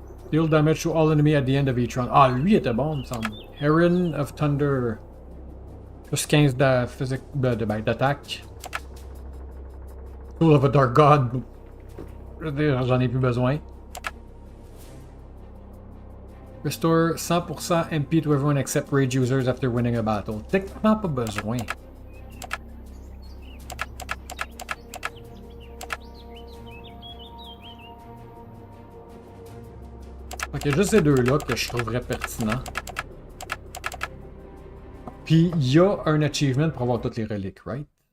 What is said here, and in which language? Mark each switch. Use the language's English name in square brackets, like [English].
[English] Deal damage to all enemy at the end of each round. [French] Ah, lui était bon, il me semble. Heron of Thunder. Plus 15 de physique d'attaque. Soul of a Dark God. J'en ai plus besoin. [English] Restore 100% MP to everyone except rage users after winning a battle. [French] Techniquement pas besoin. Ok, juste ces deux-là que je trouverais pertinent. Puis il y a un achievement pour avoir toutes les reliques, right?